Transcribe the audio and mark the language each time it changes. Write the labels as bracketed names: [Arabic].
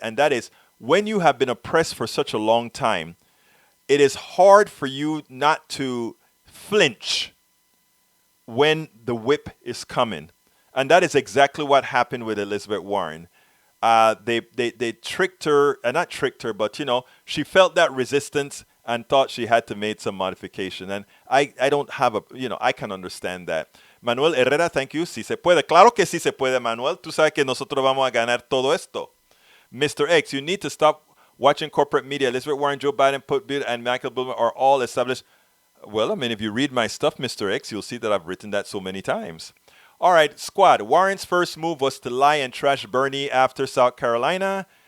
[English] And that is, when you have been oppressed for such a long time, it is hard for you not to flinch when the whip is coming. And that is exactly what happened with Elizabeth Warren. They tricked her, not tricked her, but, she felt that resistance and thought she had to make some modification. And I don't have I can understand that. Manuel Herrera, thank you. [Spanish] Si se puede. Claro que sí se puede, Manuel. Tú sabes que nosotros vamos a ganar todo esto. [English] Mr. X, you need to stop watching corporate media. Elizabeth Warren, Joe Biden, and Michael Billman are all established. Well, I mean, if you read my stuff, Mr. X, you'll see that I've written that so many times. All right, Squad. Warren's first move was to lie and trash Bernie after South Carolina.